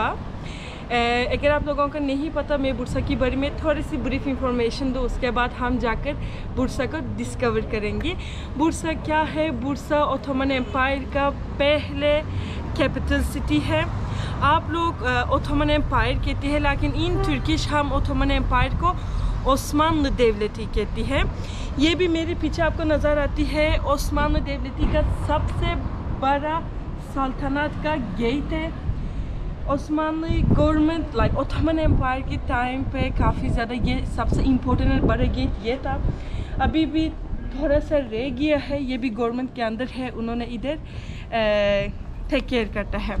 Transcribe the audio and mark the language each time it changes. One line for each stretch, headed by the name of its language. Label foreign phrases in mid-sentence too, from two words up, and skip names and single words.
Hindi: अगर आप लोगों को नहीं पता, मैं बुरसा के बारे में थोड़ी सी
English: brief information
Hindi: दूँ, उसके बाद हम जाकर बुरसा को डिस्कवर करेंगे। बुरसा क्या है? बुरसा ओटोमन एम्पायर का पहले
English: capital city
Hindi: है। आप लोग ओटोमन एम्पायर कहते हैं, लेकिन
English: in Turkish
Hindi: हम ओटोमन एम्पायर को ओस्मानlı devleti कहती है। ये भी मेरे पीछे आपको नज़र आती है ओस्मानlı devleti का सबसे बड़ा सल्तनत का गेट है। ओस्मानlı
English: government like Ottoman Empire
Hindi: के टाइम पे काफ़ी ज़्यादा ये सबसे इम्पोर्टेंट और बड़ा गेट ये था। अभी भी थोड़ा सा रह गया है, ये भी गवर्नमेंट के अंदर है, उन्होंने इधर
English: take care
Hindi: करता है।